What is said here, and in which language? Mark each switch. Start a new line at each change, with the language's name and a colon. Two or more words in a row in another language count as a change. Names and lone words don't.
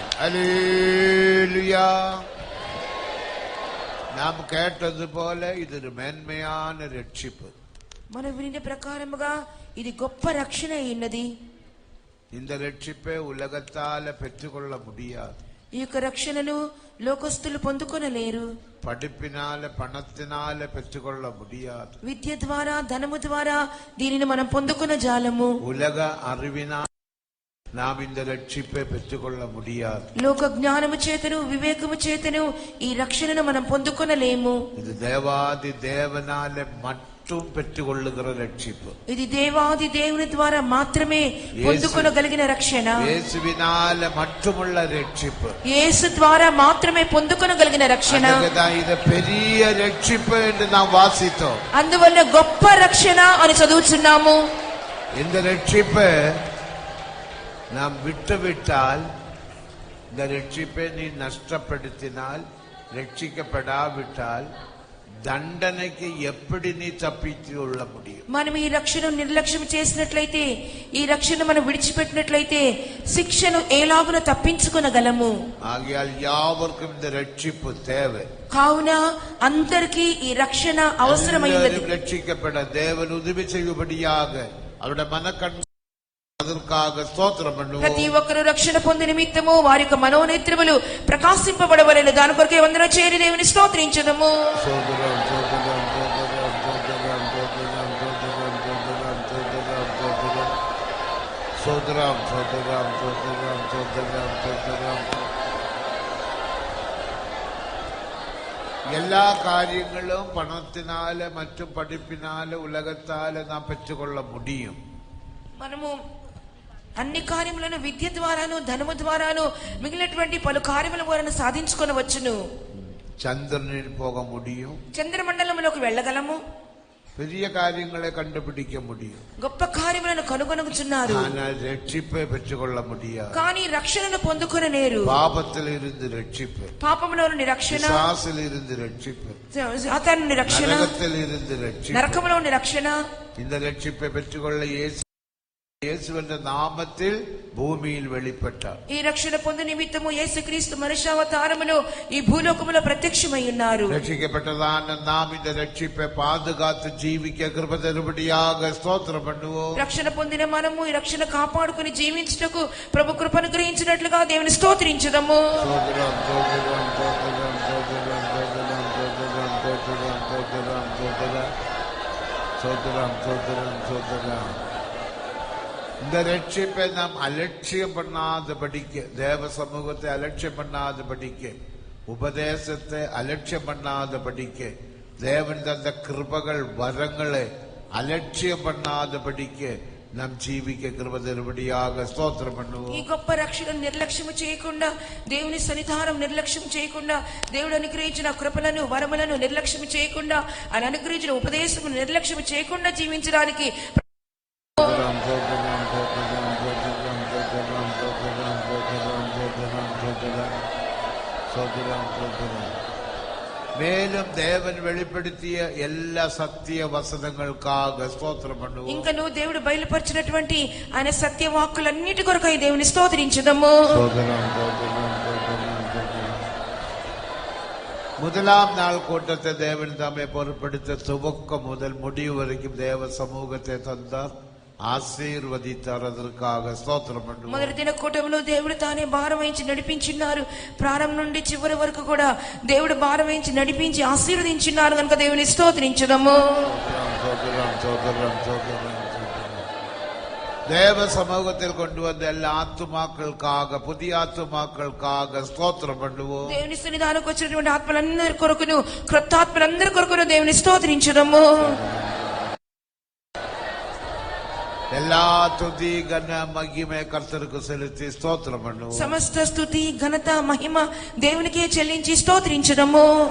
Tamil: Hallelujah. நாம் கேட்டது போல இது ஒரு மேன்மையான ரட்சிப்பு.
Telugu: మనం వినిన ప్రకారముగా ఇది గొప్ప రక్షణ అయినది.
Tamil: இந்த ரட்சிப்பை உலகத்தால பெற்றுக்கொள்ள முடியாது.
Telugu: ఈ యొక్క రక్షణను లోకస్తులు పొందుకొనలేరు.
Tamil: படிப்பினால பணத்தினால பெற்றுக்கொள்ள முடியாது.
Telugu: విద్య ద్వారా ధనము ద్వారా దీనిని మనం పొందుకొన జాలము.
Tamil: உலக அறிவினால் நாம் இந்த ரட்சிப்பை பெற்றுக்கொள்ள முடியாது.
Telugu: లోక జ్ఞానము చేతను వివేకము చేతను ఈ రక్షణను మనం పొందుకొనలేము.
Tamil: இது தேவாதி தேவனால மட்டும் பெற்றுக்கொள்ளுகிற ரட்சிப்பு.
Telugu: ఇది దేవాది దేవుని ద్వారా మాత్రమే పొందుకొనగలిగిన రక్షణ.
Tamil: இயேசுவினால மட்டுமுள்ள ரட்சிப்பு.
Telugu: యేసు ద్వారా మాత్రమే పొందుకొనగలిగిన రక్షణ.
Tamil: அதுதான் இது பெரிய ரட்சிப்பு என்று நாம் வாசித்தோம்.
Telugu: అందువల్ల గొప్ప రక్షణ అని చదువుతున్నాము.
Tamil: இந்த ரட்சிப்பை நாம் விட்டுவிட்டால், இந்த ரட்சிப்பை நீ நஷ்டப்படுத்தினால், ரட்சிக்கப்படாவிட்டால் தண்டனைக்கு எப்படி நீ தப்பித்து கொள்ள முடியும்?
Telugu: మనం ఈ రక్షణను నిర్లక్ష్యం చేసినట్లయితే, ఈ రక్షణ మనం విడిచిపెట్టినట్లయితే శిక్షను ఎలాగున తప్పించుకొనగలము?
Tamil: ஆகையால் யாவருக்கும் இந்த ரட்சிப்பு தேவை.
Telugu: కావున అందరికీ ఈ రక్షణ అవసరమైనది.
Tamil: ரட்சிக்கப்பட தேவன் உதவி செய்யும்படியாக அவருடைய மனக்கண் அதற்காக ஸ்தோத்திரம் பண்ணுவோம்.
Telugu: ప్రతి ఒక్కరు రక్షణ పొంది నిమిత్తము వారి యొక్క మనోనేత్రములు ప్రకాశింపబడవలెను. దాని కొరకే వందన చేరి దేవుని స్తోత్రించుదము.
Tamil: எல்லா காரியங்களும் பணத்தினால மற்றும் படிப்பினால உலகத்தால நாம் பெற்றுக்கொள்ள முடியும்.
Telugu: మనము అన్ని కార్యములను విద్య ద్వారాను ధనము ద్వారాను మిగిలినటువంటి పలు కార్యముల ద్వారా సాధించుకొనవచ్చును.
Tamil: சந்திரனில் போக முடியும்,
Telugu: చంద్రమండలంలోకి వెళ్ళగలము,
Tamil: பெரிய காரியங்களை கண்டுபிடிக்க முடியும்,
Telugu: గొప్ప కార్యములను కనుగొనుచున్నారు.
Tamil: ஆனால் ரட்சிப்பை பெற்றுக்கொள்ள முடியாது.
Telugu: కానీ రక్షణను పొందుకొనలేరు.
Tamil: பாபத்தில் இருந்து ரட்சிப்பு,
Telugu: పాపములో నుండి రక్షణ,
Tamil: பிசாசில் இருந்து ரட்சிப்பு,
Telugu: సాతాను నుండి రక్షణ,
Tamil: நரகத்தில் இருந்து ரட்சிப்பு,
Telugu: నరకములో నుండి రక్షణ.
Tamil: இந்த ரட்சிப்பை பெற்றுக்கொள்ள இயேசுவின் நாமத்தில் பூமியில் வெளிப்பட்டார்.
Telugu: ఈ రక్షణ పొందు నిమిత్తము యేసుక్రీస్తు మనుష్యావతారములో ఈ భూలోకములో ప్రత్యక్షమై ఉన్నారు.
Tamil: ரட்சிக்கப்பட்டதான நாம் இந்த ரட்சிப்பை பாதுகாத்து ஜீவிக்க கிருபை தரும்படியாக ஸ்தோத்திரம் பண்ணுவோம்.
Telugu: రక్షణ పొందిన మనము ఈ రక్షణ కాపాడుకుని జీవించుటకు ప్రభు కృపను గ్రహించినట్లుగా దేవుని స్తోత్రించుదము.
Tamil: இந்த ரட்சிப்பை நாம் அலட்சியம் பண்ணாத படிக்க, தேவ சமூகத்தை அலட்சியம் பண்ணாத படிக்க, உபதேசத்தை அலட்சியம் பண்ணாத படிக்க, தேவன் தந்த கிருபைகள் வரங்களை அலட்சியம் பண்ணாத படிக்க நாம் ஜீவிக்க கிருபை தரும்படியாக ஸ்தோத்திரம் பண்ணுவோம்.
Telugu: ఈ గొప్ప రక్షణ నిర్లక్ష్యం చేయకుండా, దేవుని సన్నిధానం నిర్లక్ష్యం చేయకుండా, దేవుడు అనుగ్రహించిన కృపలను వరములను నిర్లక్ష్యం చేయకుండా, ఆయన అనుగ్రహించిన ఉపదేశమును నిర్లక్ష్యం చేయకుండా జీవించడానికి
Tamil: மேலும் தேவன் வெளிப்படுத்திய எல்லா சத்திய வசனங்களுக்காக ஸ்தோத்திரம் பண்ணுவோம்.
Telugu: ఇంకను దేవుడు బయలుపరిచినటువంటి ఆయన సత్యవాక్కులన్నిటి కొరకై దేవుని స్తోత్రించుదము.
Tamil: முதலாம் நாள் கூட்டத்தை தேவன் தாமே பொறுப்படுத்த துவக்கம் முதல் முடிவு வரைக்கும் தேவ சமூகத்தை தந்தார்,
Telugu: ఆశీర్వదించారు.
Tamil: அதற்காக స్తోత్రం பண்ணுவோம்.
Telugu: మొదటి దిన కూటములో దేవుడు తానే భారం వహించి నడిపించినారు. ప్రారంభం నుండి చివరి వరకు కూడా దేవుడు భారం వహించి నడిపించి ఆశీర్వదించినారు కనుక దేవుని స్తోత్రించుదము.
Tamil: தேவ சமூகத்தில் கொண்டு வந்த எல்லா ஆத்துமாக்களுக்காக, புதிய ஆத்துமாக்களுக்காக ஸ்தோத்திரம் பண்ணுவோம்.
Telugu: దేవుని సన్నిధానానికి వచ్చినటువంటి ఆత్మలందరి కొరకును, క్రొత్త ఆత్మలందరి కొరకును దేవుని స్తోత్రించుదము.
Tamil: எல்லா துதி கன மகிமை கர்த்தருக்கு செலுத்தி ஸ்தோத்திரம் பண்ணுவோம்.
Telugu: సమస్త స్తుతి ఘనత మహిమ దేవునికే చెల్లించి స్తోత్రించుదము.